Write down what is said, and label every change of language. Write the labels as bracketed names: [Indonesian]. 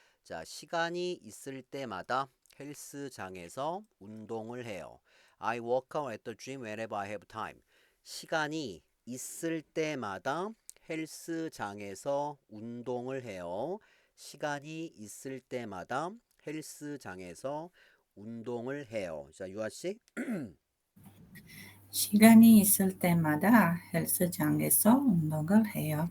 [Korean] 자, 시간이 있을 때마다 헬스장에서 운동을 해요. [English] I work out at the gym whenever I have time. [Korean] 시간이 있을 때마다 헬스장에서 운동을 해요. 시간이 있을 때마다 헬스장에서 운동을 해요. 자, 유아 씨. 시간이 있을 때마다 헬스장에서 운동을 해요.